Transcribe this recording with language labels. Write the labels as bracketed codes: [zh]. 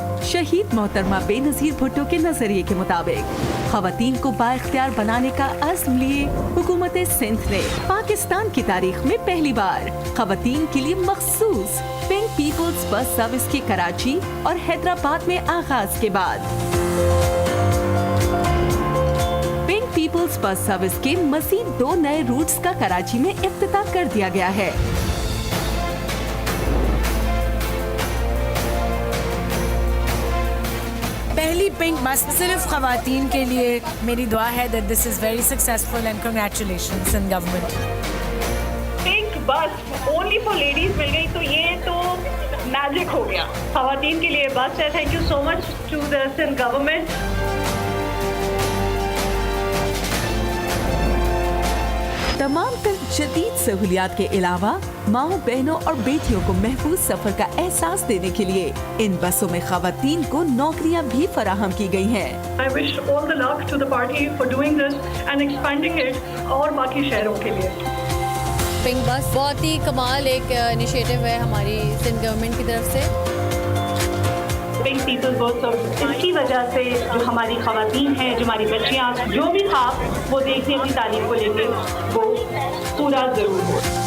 [ur] شہید محترمہ بے نظیر بھٹو کے نظریے کے مطابق خواتین کو بااختیار بنانے کا عزم لیے حکومت سندھ نے پاکستان کی تاریخ میں پہلی بار خواتین کے لیے مخصوص پنک پیپلز بس سروس کے کراچی اور حیدرآباد میں آغاز کے بعد پنک پیپلز بس سروس کے مزید 2 نئے روٹس کا کراچی میں افتتاح کر دیا گیا ہے. پہلی پنک بس صرف خواتین کے لیے. میری دعا ہے [en] that this is very successful and congratulations in government. [ur] Pink بس [en] only for ladies [ur] مل گئی تو یہ تو میجک ہو گیا. خواتین کے لیے بس ہے. [en] Thank you so much to the Sindh government. [ur] تمام تر جدید سہولیات کے علاوہ ماؤں بہنوں اور بیٹیوں کو محفوظ سفر کا احساس دینے کے لیے ان بسوں میں خواتین کو نوکریاں بھی فراہم کی گئی ہیں. [en] I wish all the luck to the party for doing this and expanding it [ur] اور باقی شہروں کے لیے. پنک بس بہت ہی کمال ایک انیشیٹو ہے ہماری سندھ گورنمنٹ کی طرف سے. پنک پیپل بس اس کی وجہ سے جو ہماری خواتین ہیں, جو ہماری بچیاں, جو بھی خواب وہ دیکھنے اپنی تعلیم کو لے کے وہ پورا ضرور ہو.